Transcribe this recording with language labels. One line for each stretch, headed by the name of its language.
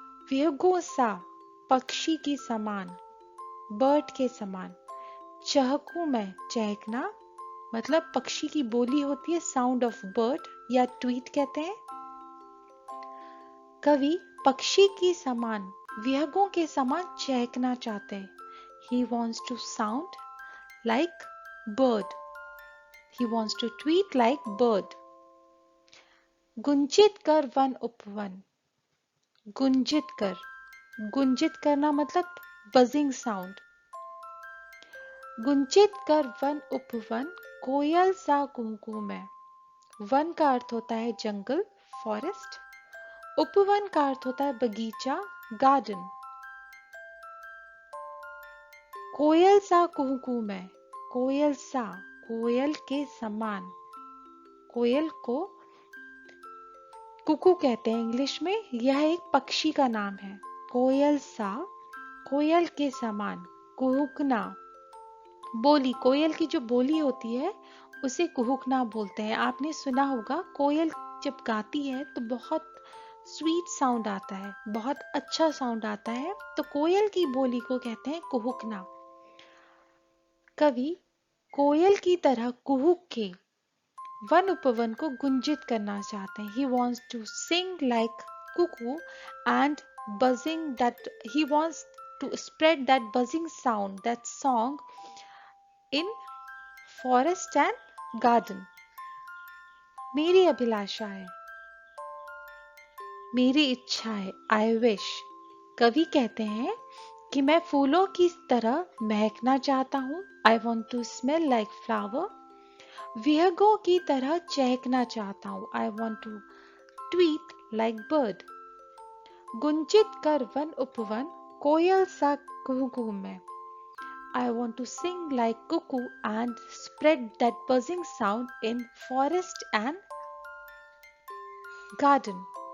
Hindi: विहगों सा पक्षी की समान, बर्ड के समान। चहकूं मैं, चहकना मतलब पक्षी की बोली होती है, साउंड ऑफ बर्ड या ट्वीट कहते हैं। कवि पक्षी की समान, विहगों के समान चहकना चाहते हैं।
English: He wants to sound like bird। He wants to tweet like bird।
Hindi: Gunjit कर वन उपवन। गुंजित कर, गुंजित करना मतलब बजिंग साउंड। गुंजित कर वन उपवन, कोयल सा कुहू मैं। वन का अर्थ होता है जंगल, फॉरेस्ट। उपवन का अर्थ होता है बगीचा, गार्डन। कोयल सा कुहू मैं। कोयल सा, कोयल के समान। कोयल को कुकू कहते हैं इंग्लिश में। यह एक पक्षी का नाम है। कोयल सा, कोयल के समान। कुहुकना, बोली, कोयल की जो बोली होती है उसे कुहुकना बोलते हैं। आपने सुना होगा कोयल जब गाती है तो बहुत स्वीट साउंड आता है, बहुत अच्छा साउंड आता है, तो कोयल की बोली को कहते हैं कुहुकना। कवि कोयल की तरह कुहुक के वन उपवन को गुंजित करना चाहते हैं।
English: He wants to sing like cuckoo and buzzing that he wants to spread that buzzing sound, that song in forest and garden।
Hindi: मेरी अभिलाषा है, मेरी इच्छा है,
English: I wish।
Hindi: कवि कहते हैं कि मैं फूलों की तरह महकना चाहता हूँ।
English: I want to smell like flower।
Hindi: विहगों की तरह चहकना चाहता हूँ।
English: I want to tweet like bird।
Hindi: Gunjit कर वन उपवन, कोयल सा कुहू मैं।
English: I want to sing like cuckoo and spread that buzzing sound in forest and garden।